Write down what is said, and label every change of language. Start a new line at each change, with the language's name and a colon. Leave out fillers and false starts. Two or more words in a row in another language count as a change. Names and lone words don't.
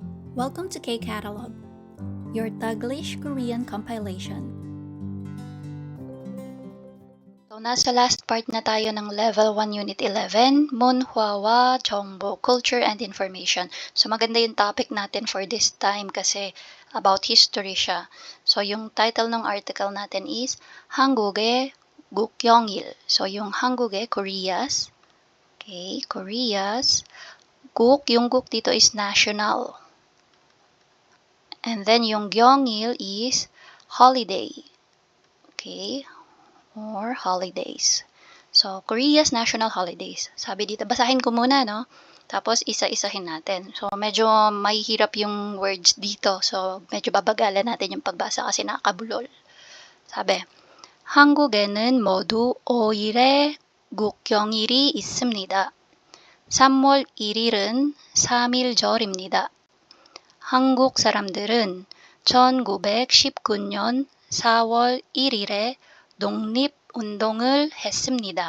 English: Welcome to K-Catalog, your Taglish Korean compilation. So,
Filipino: nasa
English: last part
Filipino: na tayo ng
English: Level 1 Unit 11,
Korean: 문화와 정보,
English: Culture and Information.
Filipino: So, maganda yung topic natin
English: for this time
Filipino: kasi
English: about history
Filipino: siya. So, yung title ng article natin is
Korean: 한국의 국경일.
Filipino: So, yung 한국의
English: Koreas. Okay, Koreas.
Filipino: Yung guk dito
English: is national. And then yung 경일 is holiday. Okay, or holidays. So, Korea's national holidays.
Filipino: Sabi dito, basahin ko muna, no? Tapos, isa-isahin natin. So, medyo mahihirap yung words dito. So, medyo babagalan natin yung pagbasa kasi nakakabulol.
Korean: 사배, 한국에는 모두 5일의 국경일이 있습니다. 3월 1일은 3.1절입니다. 한국 사람들은 1919년 4월 1일에 독립운동을 했습니다.